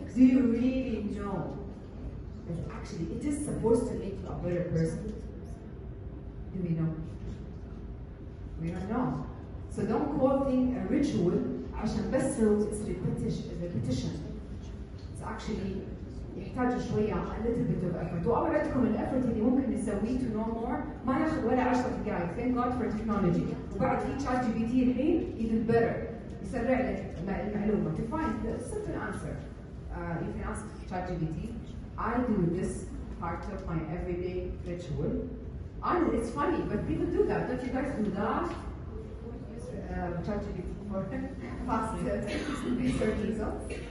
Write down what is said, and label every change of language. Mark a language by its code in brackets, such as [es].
[en] Do you really know that actually it is supposed to make you a better person? Do we know? We don't know. So don't call things a ritual [ar] عشان بس [en] it's repetition. It's actually [ar] يحتاج شوية [en] a little bit of effort. [ar] وأوعدكم الeffort اللي ممكن نسويه [en] to know more [ar] ما ياخذ ولا 10 دقائق. [en] Thank God for technology. [ar] وبعد في chat GPT الحين [en] even better. [ar] يسرع لك المعلومة. [en] To find the simple answer, you can ask chat GPT. I do this part of my everyday ritual. And it's funny, but people do that. Don't you guys do that? Chat GPT for fast research results.